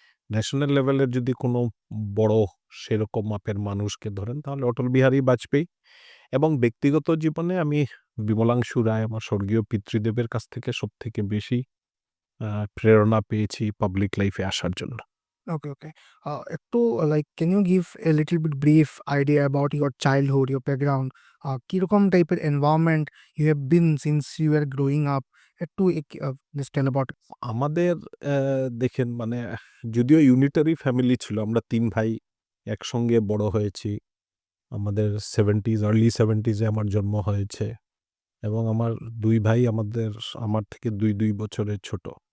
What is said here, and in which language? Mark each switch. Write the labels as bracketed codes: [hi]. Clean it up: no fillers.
[bn] National লেভেলের যদি কোনো বড় সেরকম মাপের মানুষকে ধরেন তাহলে অটল বিহারী বাজপেয়ী, এবং ব্যক্তিগত জীবনে আমি বিমলাংশু রায়, আমার স্বর্গীয় পিতৃদেবের কাছ থেকে সবথেকে বেশি প্রেরণা পেয়েছি পাবলিক লাইফে আসার জন্য। [en] Okay. Can you give a little bit brief idea about your childhood, your background? [bn] কিরকম টাইপের [en] environment you have been since you were growing up? একটু just tell about it. [bn] আমাদের দেখেন মানে যদিও ইউনিটারি ফ্যামিলি ছিল, আমরা ৩ ভাই একসঙ্গে বড় হয়েছি। আমাদের 70s, আর্লি 70s এ আমার জন্ম হয়েছে, এবং আমার ২ ভাই আমার থেকে ২ বছরের ছোট।